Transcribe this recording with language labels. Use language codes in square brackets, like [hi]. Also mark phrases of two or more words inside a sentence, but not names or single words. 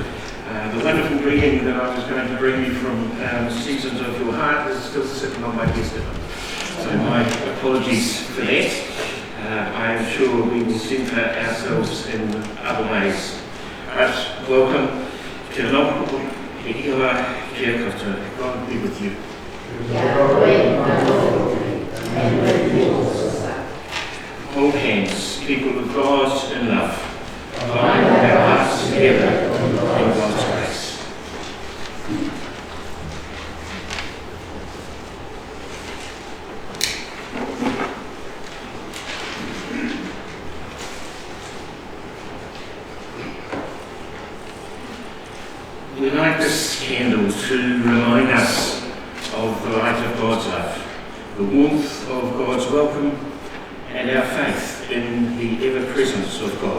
[en] The wonderful greeting that I was going to bring you from Seasons of Your Heart is still sitting on my desk. So my apologies for that. I am sure we will centre ourselves in other ways. But welcome to Nopo, [mi] Kia ora, kia koutou. [en] God be with you. Hold hands, people of God in love. Bind our hearts together in God's grace. We light this candle to remind us of the light of God's love, the warmth of God's welcome, and our faith in the ever-presence of God.